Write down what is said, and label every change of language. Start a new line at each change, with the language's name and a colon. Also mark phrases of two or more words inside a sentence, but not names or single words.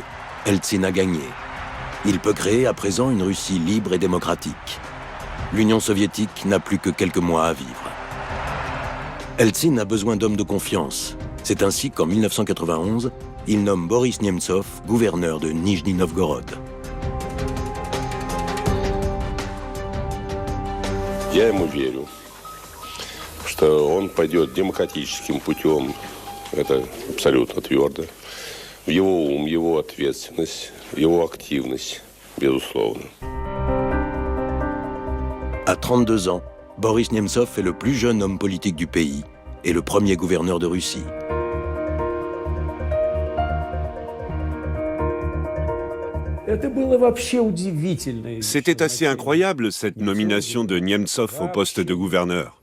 French: Eltsine a gagné. Il peut créer à présent une Russie libre et démocratique. L'Union soviétique n'a plus que quelques mois à vivre. Eltsine a besoin d'hommes de confiance. C'est ainsi qu'en 1991, il nomme Boris Nemtsov gouverneur de Nijni Novgorod.
Russian: Я ему верю, что он пойдет демократическим путем. Это абсолютно твердо. В его ум, его ответственность, его активность, безусловно.
French: À 32 ans, Boris Nemtsov est le plus jeune homme politique du pays et le premier gouverneur de Russie. C'était assez incroyable, cette nomination de Nemtsov au poste de gouverneur.